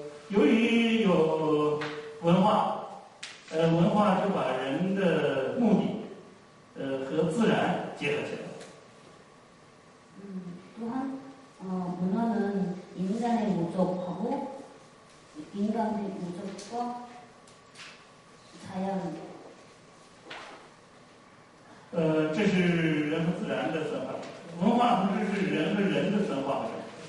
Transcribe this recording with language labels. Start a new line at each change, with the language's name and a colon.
Chinese: 由于有文化，文化就把人的目的，和自然结合起来。
Korean: 또한 문화는 인간의 목적하고 인간의 목적과 자연
Chinese: 这是人和自然的分化，文化同时是人和人的分化和整合。